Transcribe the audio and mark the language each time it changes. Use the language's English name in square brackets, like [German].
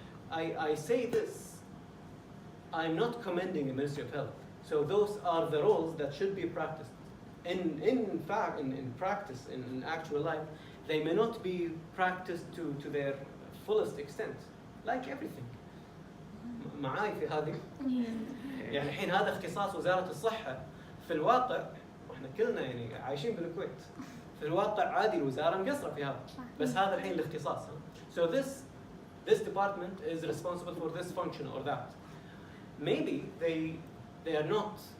[English] I say this, I'm not commending the Ministry of Health. So those are the roles that should be practiced. In fact, in practice, in actual life, they may not be practiced to their fullest extent, like everything. [Arabic] معاي في هذه؟ يعني الحين هذا اختصاص وزارة الصحة. في الواقع واحنا كلنا يعني عايشين بالكويت. في الواقع عادي الوزارة مقصرة في هذا. بس هذا الحين الاختصاص. [English] So this department is responsible for this function or that. Maybe they are not.